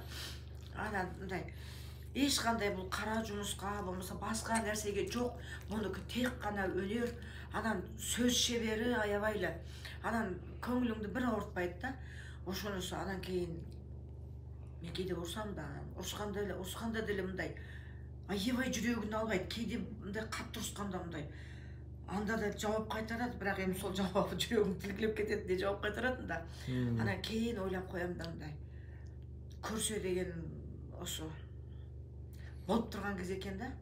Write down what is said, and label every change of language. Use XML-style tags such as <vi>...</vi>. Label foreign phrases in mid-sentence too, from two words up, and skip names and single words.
<kk>Мындай ешқандай бұл қара жұмысқа болмаса басқа нәрсеге жоқ. Бұнікі тек қана өнер, сөз шебері аябайлы. Көңіліңді бір ауыртпайды да. Ошонысы кейін мен кейде ұрсам да, ұрысқанда деле мындай аябай жүрегін албайды. Кейде мындай қатты ұрысқанда мындай анда да жауап қайтарады, бірақ эми сол жауабы жүрегім тілгілеп кетеді де жауап қайтаратын да. Кейін ойлап қоям да мындай көрсе деген осы болып тұрған кез екен да.</kk>